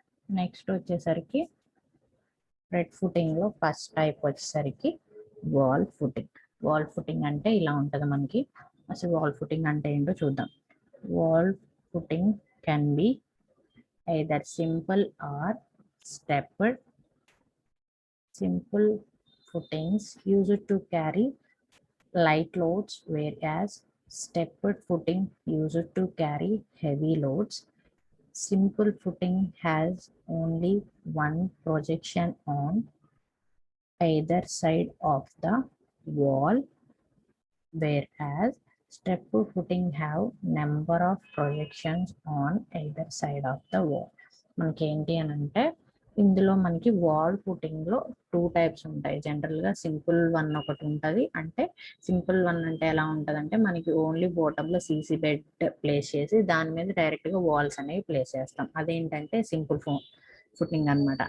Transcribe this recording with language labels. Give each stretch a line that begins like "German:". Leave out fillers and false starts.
Telugu: Next వచ్చేసరికి spread ఫుటింగ్లో first type వచ్చేసరికి wall footing. Wall footing అంటే ఇలా ఉంటుంది మనకి. అసలు వాల్ ఫుటింగ్ అంటే ఏంటో చూద్దాం.
English: Wall footing can be either simple or stepped. Simple footings used to carry light loads, whereas stepped footing used to carry heavy loads. Simple footing has only one projection on either side of the wall, whereas stepped footing have number of projections on either side of the wall.
Telugu: మనకి ఏంటి అని అంటే ఇందులో మనకి wall ఫుటింగ్లో 2 types ఉంటాయి. జనరల్గా simple 1 ఒకటి ఉంటుంది. అంటే సింపుల్ 1 అంటే ఎలా ఉంటుంది అంటే మనకి ఓన్లీ బాటంలో సీసీ బెడ్ ప్లేస్ చేసి దాని మీద డైరెక్ట్గా వాల్స్ అనేవి ప్లేస్ చేస్తాం. అదేంటంటే ఫుటింగ్ అన్నమాట.